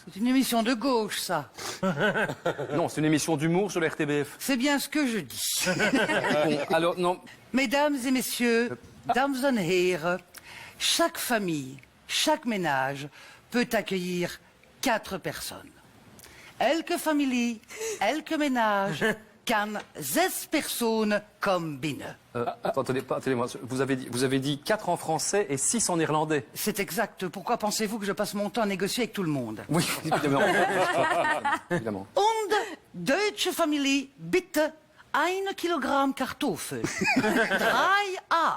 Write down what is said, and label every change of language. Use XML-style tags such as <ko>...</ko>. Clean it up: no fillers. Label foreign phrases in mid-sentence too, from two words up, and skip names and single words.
<fr>C'est une émission de gauche, ça. Non, c'est une émission d'humour sur la RTBF. C'est bien ce que je dis. Bon, alors, non. Mesdames et messieurs,</fr> <nl>dames et heren,</nl> <fr>chaque famille, chaque ménage peut accueillir 4 personnes.</fr> <nl>Elke familie, elke ménage kan 6 personnes comme binnen.</nl> <fr>Attendez-moi, vous avez dit 4 en français et 6 en irlandais. C'est exact. Pourquoi pensez-vous que je passe mon temps à négocier avec tout le monde? Oui, évidemment. Évidemment.</fr> <de>Und deutsche Familie, bitte 1 Kilogramm Kartoffel, 3 Ei,</de>